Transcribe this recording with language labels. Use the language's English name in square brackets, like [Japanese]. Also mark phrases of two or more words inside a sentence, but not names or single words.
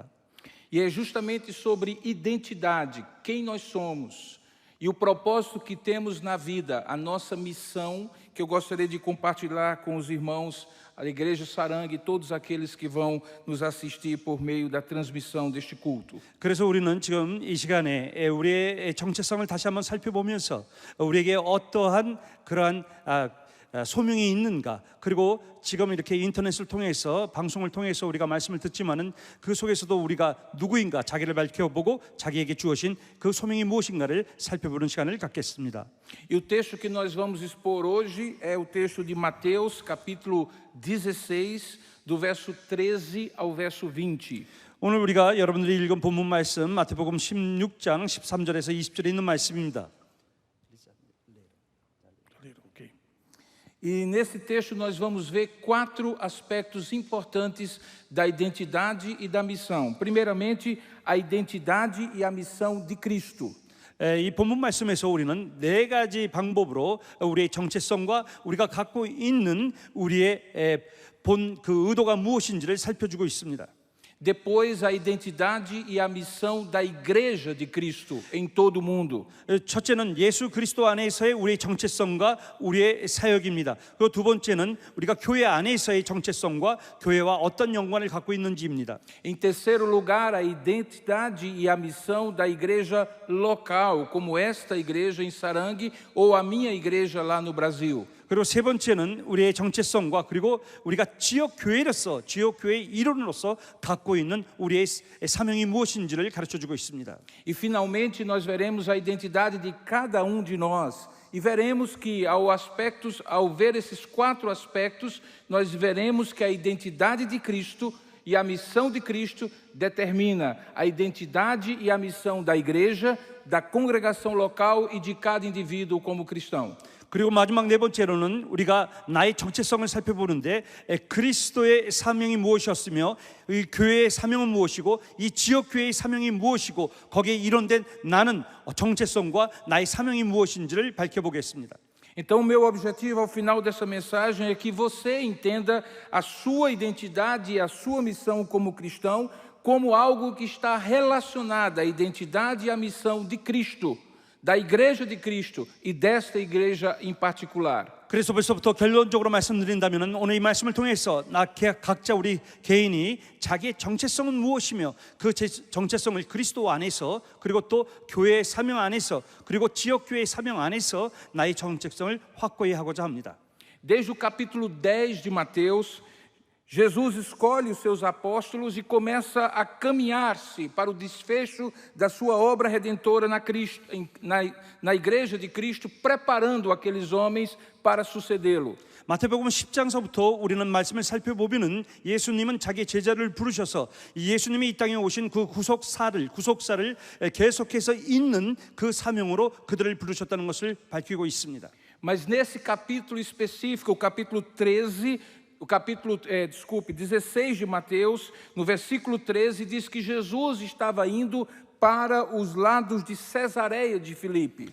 [Portuguese] E é justamente sobre identidade, quem nós somos e o propósito que temos na vida, a nossa missão, que eu gostaria de compartilhar com os irmãos a Igreja Sarang e todos aqueles que vão nos assistir por meio da transmissão deste culto. [Korean] 그래서 우리는 지금 이 시간에 우리의 정체성을 다시 한번 살펴보면서 우리에게 어떠한 그러한 소명이 있는가 그리고 지금 이렇게 인터넷을 통해서 방송을 통해서 우리가 말씀을 듣지만은 그 속에서도 우리가 누구인가 자기를 밝혀보고 자기에게 주어진 그 소명이 무엇인가를 살펴보는 시간을 갖겠습니다. [Portuguese] E o texto que nós vamos expor hoje é o texto de Mateus, capítulo 16, do verso 13 ao verso 20. [Korean] 오늘 우리가 여러분들이 읽은 본문 말씀 마태복음 16장 13절에서 20절에 있는 말씀입니다. [Portuguese] E nesse texto nós vamos ver 4 aspectos importantes da identidade e da missão. Primeiramente, a identidade e a missão de Cristo. [Korean] 이 본문 말씀에서 우리는 4가지 방법으로 우리의 정체성과 우리가 갖고 있는 우리의 본 그 의도가 무엇인지를 살펴주고 있습니다. [Portuguese] Depois, a identidade e a missão da Igreja de Cristo em todo o mundo. [Korean] 첫째는 예수 그리스도 안에서의 우리의 정체성과 우리의 사역입니다. 그리고 두 번째는 우리가 교회 안에서의 정체성과 교회와 어떤 연관을 갖고 있는지입니다. [Portuguese] Em terceiro lugar, a identidade e a missão da igreja local, como esta igreja em Sarangue ou a minha igreja lá no Brasil. [Korean] 그리고 세 번째는 우리의 정체성과 그리고 우리가 지역 교회로서 지역 교회의 일원으로서 갖고 있는 우리의 사명이 무엇인지를 가르쳐주고 있습니다. [Portuguese] E finalmente nós veremos a identidade de cada de nós. E veremos que ao ver esses 4 aspectos, nós veremos que a identidade de Cristo e a missão de Cristo determina a identidade e a missão da igreja, da congregação local e de cada indivíduo como cristão. [Korean] 그리고 마지막 네 번째로는 우리가 나의 정체성을 살펴보는데 그리스도의 사명이 무엇이었으며 이 교회의 사명은 무엇이고 이 지역 교회의 사명이 무엇이고 거기에 일원된 나는 정체성과 나의 사명이 무엇인지를 밝혀보겠습니다. [Portuguese] Então, o meu objetivo ao final dessa mensagem é que você entenda a sua identidade e a sua missão como cristão como algo que está relacionado à identidade e à missão de Cristo, da Igreja de Cristo e desta igreja em particular. [Korean] 그래서 벌써부터 결론적으로 말씀드린다면 오늘 이 말씀을 통해서 각자 우리 개인이 자기의 정체성은 무엇이며 그 정체성을 그리스도 안에서 그리고 또 교회의 사명 안에서 그리고 지역 교회의 사명 안에서 나의 정체성을 확고히 하고자 합니다. [Portuguese] Desde o capítulo 10 de Mateus, Jesus escolhe os seus apóstolos e começa a caminhar-se para o desfecho da sua obra redentora na igreja de Cristo, preparando aqueles homens para sucedê-lo. [Korean] 마태복음 10장서부터 우리는 말씀을 살펴보면은 예수님은 자기 제자를 부르셔서 예수님이 이 땅에 오신 그 구속사를 계속해서 잇는 그 사명으로 그들을 부르셨다는 것을 밝히고 있습니다. [Portuguese] Mas nesse capítulo específico, o capítulo 16 de Mateus, no versículo 13, diz que Jesus estava indo para os lados de Cesareia de Filipe.